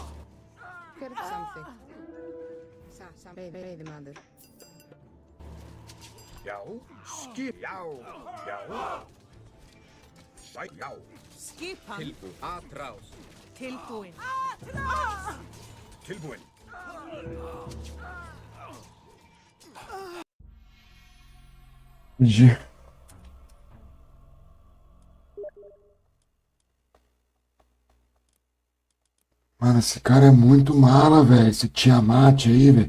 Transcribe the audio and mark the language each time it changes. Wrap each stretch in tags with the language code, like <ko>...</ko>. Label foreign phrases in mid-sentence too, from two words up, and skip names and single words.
<is>Hver er það samþykkt? Veiðimaður. Já. Skip. Já. Já. Sæk. Já. Skipan. Tilbúin. Atrás. Tilbúin. Tilbúin.</is> <en>GG.</en> <pt>Mano, esse cara é muito mala, velho. Esse Tiamat aí, velho.</pt>